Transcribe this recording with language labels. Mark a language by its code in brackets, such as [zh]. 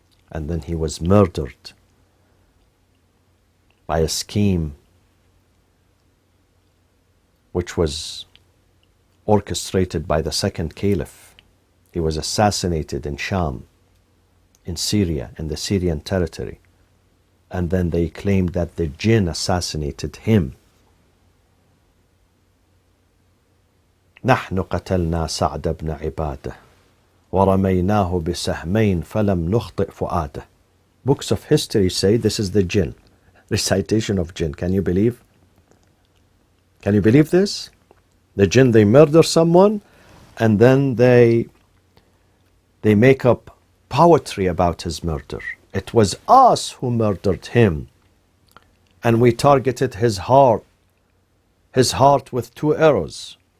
[en] And then he was murdered by a scheme which was orchestrated by the second caliph. He was assassinated in Sham, in Syria, in the Syrian territory. And then they claimed that the jinn assassinated him. [ar] نحن قتلنا سعد بن عبادة ورميناه بسهمين فلم نخطئ فؤاده. [en] Books of history say this is the jinn. Recitation of jinn. Can you believe? Can you believe this? The jinn, they murder someone and then they make up poetry about his murder. It was us who murdered him, and we targeted his heart with 2 arrows.